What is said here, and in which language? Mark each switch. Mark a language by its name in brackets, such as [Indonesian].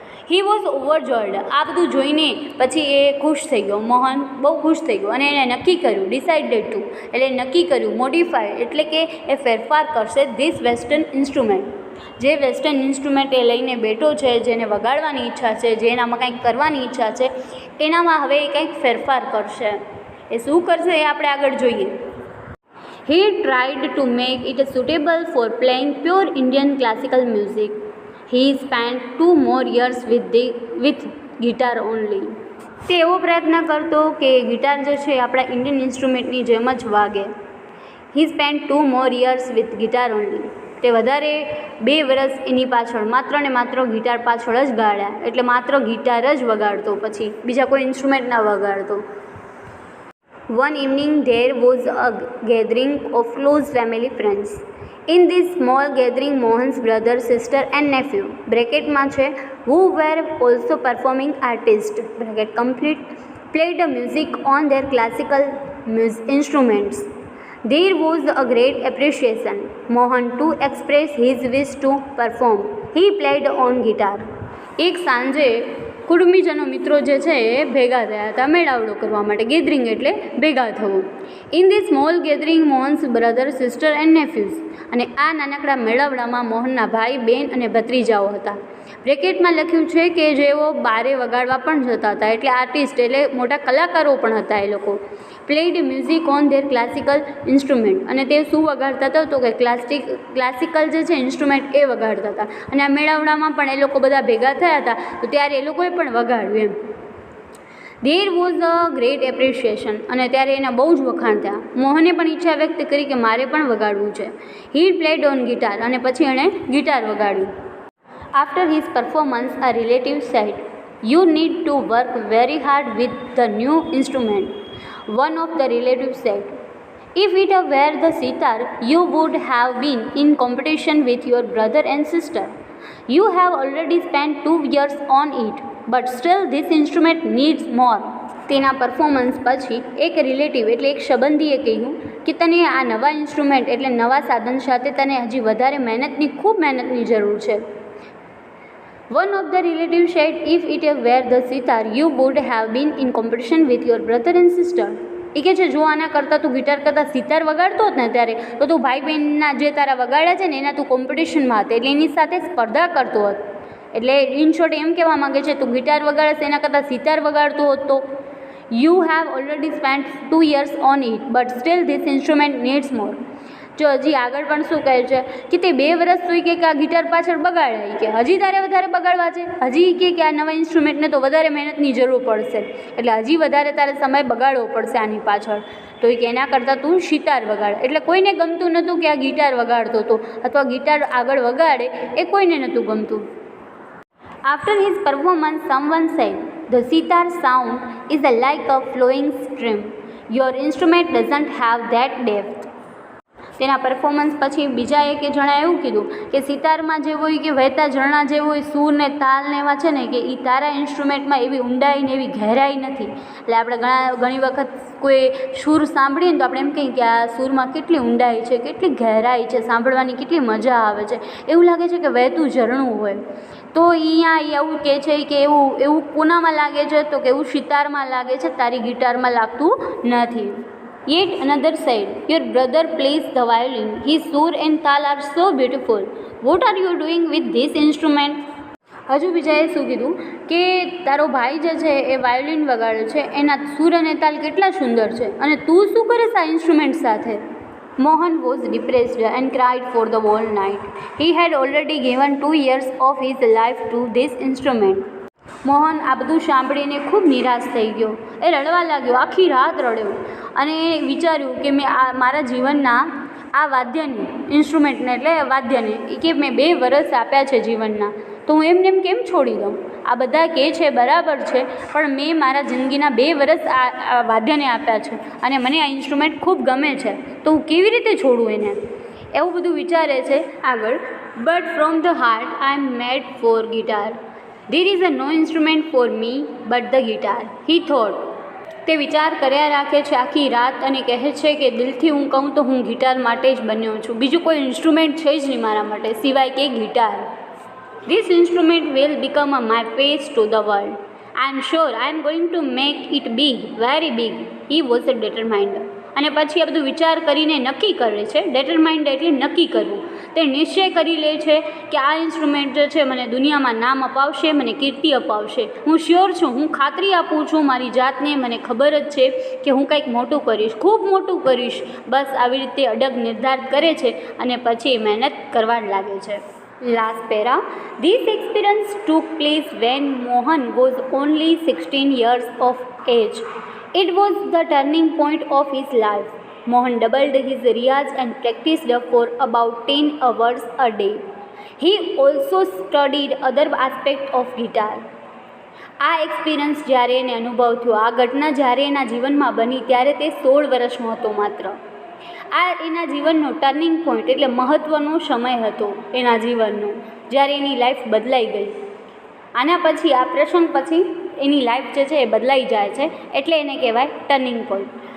[English] He was overjoyed. [Gujarati] આ બધું જોઈને પછી એ ખુશ થઈ ગયો, મોહન બહુ ખુશ થઈ ગયો અને એને નક્કી કર્યું, [English] decided to [Gujarati] એટલે નક્કી કર્યું, મોડિફાય એટલે કે એ ફેરફાર કરશે [English] This western instrument. [Gujarati] જે વેસ્ટર્ન ઇન્સ્ટ્રુમેન્ટ એ લઈને બેઠો છે, જેને વગાડવાની ઈચ્છા છે, જેનામાં કંઈક કરવાની ઈચ્છા છે, એનામાં હવે એ કંઈક ફેરફાર કરશે. એ શું કરશે એ આપણે આગળ જોઈએ. [English] He tried to make it suitable for playing pure Indian classical music. He spent 2 more years with guitar only. [Gujarati] તે એવો પ્રયત્ન કરતો કે ગિટાર જે છે આપણા ઇન્ડિયન ઇન્સ્ટ્રુમેન્ટની જેમ જ વાગે. [English] He spent 2 more years with guitar only. [Gujarati] તે વધારે 2 વર્ષ એની પાછળ માત્ર ને માત્ર ગિટાર પાછળ જ ગાળ્યા, એટલે માત્ર ગિટાર જ વગાડતો, પછી બીજા કોઈ ઇન્સ્ટ્રુમેન્ટ ના વગાડતો. [English] One evening there was a gathering of close family friends. In this small gathering, Mohan's brother, sister and nephew (bracket છે) who were also performing artists (bracket complete) played music on their classical instruments. There was a great appreciation. Mohan too expressed his wish to perform. He played on guitar. [Gujarati] એક સાંજે કુટુંબીજનો મિત્રો જે છે એ ભેગા થયા હતા મેળાવડો કરવા માટે. [English] gathering [Gujarati] એટલે ભેગા થવું. [English] In the small gathering Mohan's brother, sister and nephews. [Gujarati] અને આ નાનકડા મેળાવડામાં મોહનના ભાઈ, બહેન અને ભત્રીજાઓ હતા. બ્રેકેટમાં લખ્યું છે કે જેઓ બારે વગાડવા પણ જતા હતા, એટલે આર્ટિસ્ટ એટલે મોટા કલાકારો પણ હતા એ લોકો. [English] Played music on their classical instrument. [Gujarati] અને તે શું વગાડતા હતા તો કે ક્લાસિકલ જે છે ઇન્સ્ટ્રુમેન્ટ એ વગાડતા હતા. અને આ મેળાવડામાં પણ એ લોકો બધા ભેગા થયા હતા તો ત્યારે એ લોકોએ પણ વગાડ્યું એમ. [English] There was a great appreciation. [Gujarati] અને ત્યારે એના બહુ જ વખાણ થયા. મોહને પણ ઈચ્છા વ્યક્ત કરી કે મારે પણ વગાડવું છે. [English] He played on guitar. [Gujarati] અને પછી એણે guitar વગાડ્યું. [English] After his performance a relative said, you need to work very hard with the new instrument. One of the relatives said, if it were the sitar, you would have been in competition with your brother and sister. You have already spent 2 years on it, but still this instrument needs more. [Gujarati] તેના performance પછી એક relative એટલે એક સંબંધીએ કહ્યું કે તને આ નવા ઇન્સ્ટ્રુમેન્ટ એટલે નવા સાધન સાથે તને હજી વધારે ખૂબ મહેનતની જરૂર છે. [English] One of the relatives said, if it were the sitar, you would have been in competition with your brother and sister. [Gujarati] એ કહે છે જો આના કરતાં તું ગિટાર કરતાં સિતાર વગાડતો હોત ને ત્યારે તો તું ભાઈ બહેનના જે તારા વગાડ્યા છે ને એના તું કોમ્પિટિશનમાં હતા, એટલે એની સાથે સ્પર્ધા કરતો હોત. એટલે [English] in short [Gujarati] એમ કહેવા માગે છે તું ગિટાર વગાડે એના કરતાં સિતાર વગાડતો હોત તો. [English] You have already spent 2 years on it, but still this instrument needs more. [Gujarati] જો હજી આગળ પણ શું કહે છે કે તે 2 વર્ષ સુધી કે આ ગિટાર પાછળ બગાડાય, કે હજી તારે વધારે બગાડવા છે, હજી કે આ નવા ઇન્સ્ટ્રુમેન્ટને તો વધારે મહેનતની જરૂર પડશે, એટલે હજી વધારે તારે સમય બગાડવો પડશે આની પાછળ. તો કે એના કરતાં તું સિતાર વગાડ. એટલે કોઈને ગમતું નહોતું કે આ ગિટાર વગાડતો હતો અથવા ગિટાર આગળ વગાડે, એ કોઈને નહોતું ગમતું. [English] After his performance someone said, the sitar sound is like a flowing stream, your instrument doesn't have that depth. [Gujarati] તેના પરફોર્મન્સ પછી બીજા એક જણાએ એવું કીધું કે સિતારમાં જે હોય કે વહેતા ઝરણા જેવું હોય, સૂર ને તાલ ને એવા છે ને, કે એ તારા ઇન્સ્ટ્રુમેન્ટમાં એવી ઊંડાઈ ને એવી ગહેરાઈ નથી. એટલે આપણે ઘણી વખત કોઈ સૂર સાંભળીએ ને તો આપણે એમ કહીએ કે આ સૂરમાં કેટલી ઊંડાઈ છે, કેટલી ગહેરાઈ છે, સાંભળવાની કેટલી મજા આવે છે, એવું લાગે છે કે વહેતું ઝરણું હોય. તો અહીંયા એવું કહે છે કે એવું કોનામાં લાગે છે, તો કે એવું સિતારમાં લાગે છે, તારી ગિટારમાં લાગતું નથી. [English] Yet another said, your brother plays the violin. His sur and tal are so beautiful. What are you doing with this instrument? [Gujarati] હજુ બીજાએ શું કીધું કે તારો ભાઈ જે છે એ વાયોલિન વગાડે છે, એના સૂર અને તાલ કેટલા સુંદર છે, અને તું શું કરે છે આ ઇન્સ્ટ્રુમેન્ટ સાથે? [English] Mohan was depressed and cried for the whole night. He had already given 2 years of his life to this instrument. [Gujarati] Mohan આ બધું સાંભળીને ખૂબ નિરાશ થઈ ગયો. એ રડવા લાગ્યો, આખી રાત રડ્યો, અને એ વિચાર્યું કે મેં મારા જીવનના આ વાદ્યને, ઇન્સ્ટ્રુમેન્ટને એટલે વાદ્યને, કે મેં 2 વર્ષ આપ્યા છે જીવનના, તો હું એમને એમ કેમ છોડી દઉં? આ બધા કહે છે બરાબર છે, પણ મેં મારા જિંદગીના 2 વર્ષ આ વાદ્યને આપ્યા છે, અને મને આ ઇન્સ્ટ્રુમેન્ટ ખૂબ ગમે છે, તો હું કેવી રીતે છોડું એને? એવું બધું વિચારે છે આગળ. [English] But from the heart I am made for guitar. There is no instrument for me but the guitar, he thought. [Gujarati] તે વિચાર કર્યા રાખે છે આખી રાત અને કહે છે કે દિલથી હું કહું તો હું ગિટાર માટે જ બન્યો છું, બીજું કોઈ ઇન્સ્ટ્રુમેન્ટ છે જ નહીં મારા માટે સિવાય કે guitar. [English] This instrument will become my face to the world. I am sure I am going to make it big, very big. He was determined. [Gujarati] અને પછી આ બધું વિચાર કરીને નક્કી કરે છે. ડેટરમાઇન્ડ એટલે નક્કી કરવું. તે નિશ્ચય કરી લે છે કે આ ઇન્સ્ટ્રુમેન્ટ જે છે મને દુનિયામાં નામ અપાવશે, મને કીર્તિ અપાવશે. હું શ્યોર છું, હું ખાતરી આપું છું મારી જાતને, મને ખબર જ છે કે હું કંઈક મોટું કરીશ, ખૂબ મોટું કરીશ. બસ આવી રીતે અડગ નિર્ધાર કરે છે અને પછી મહેનત કરવા લાગે છે. [English] Last para. This experience took place when Mohan was only 16 years of age. It was the turning point of his life. Mohan doubled his riyaz and practiced for about 10 hours a day. He also studied other aspects of guitar. [Gujarati] આ experience જ્યારે એને અનુભવ થયો, આ ઘટના જ્યારે એના જીવનમાં બની ત્યારે તે 16 વર્ષનો હતો માત્ર. આ એના જીવનનો ટર્નિંગ પોઈન્ટ એટલે મહત્ત્વનો સમય હતો એના જીવનનો, જ્યારે એની લાઈફ બદલાઈ ગઈ. આના પછી આ પ્રસંગ પછી એની લાઈફ જે છે એ બદલાઈ જાય છે, એટલે એને કહેવાય ટર્નિંગ પોઈન્ટ.